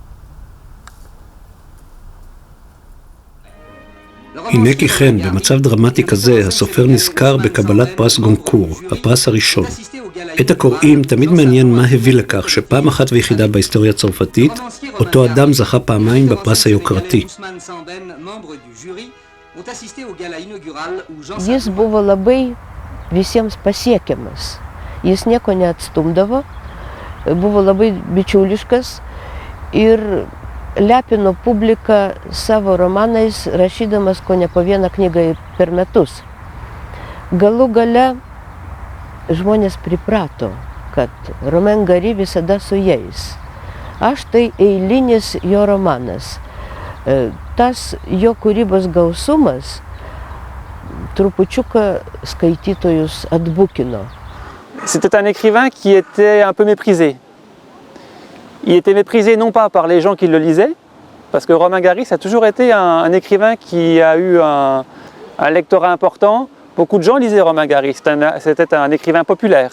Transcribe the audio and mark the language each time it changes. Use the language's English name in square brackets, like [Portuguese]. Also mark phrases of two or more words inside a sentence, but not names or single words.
[Hebrew] הנה כי כן, במצב דרמטי כזה, הסופר נזכר בקבלת פרס גונקור, הפרס הראשון. את הקוראים תמיד מעניין מה הביא לכך שפעם אחת ויחידה בהיסטוריה הצרפתית, אותו אדם זכה פעמיים בפרס היוקרתי. [Lithuanian] Jis buvo labai visiems pasiekiamas. Jis nieko neatstumdavo, buvo labai bičiuliškas ir lepino publiką savo romanais, rašydamas ko ne po vieną knygą per metus. Galų gale žmonės priprato, kad Romain Gary visada su jais. Aš tai eilinis jo romanas. Tas jo kūrybos gausumas trupučiuką skaitytojus atbukino. [French] C'était un écrivain qui était un peu méprisé. Il était méprisé non pas par les gens qui le lisaient, parce que Romain Gary a toujours été un écrivain qui a eu un lectorat important. Beaucoup de gens lisaient Romain Gary, c'était un écrivain populaire.